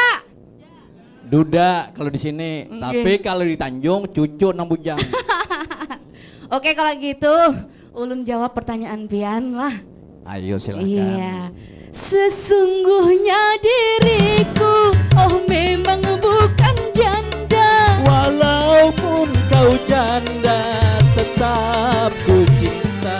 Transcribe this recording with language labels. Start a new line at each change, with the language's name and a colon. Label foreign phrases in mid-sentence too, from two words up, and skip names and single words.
Indonesian: Duda kalau di sini. Oke. Tapi kalau di Tanjung cucu nang bujang.
Banjar: Oke kalau gitu, ulun jawab pertanyaan Pian lah.
Indonesian: Ayo silakan. Iya. Sesungguhnya diriku, oh memang bukan janda. Walaupun kau janda, tetap ku cinta.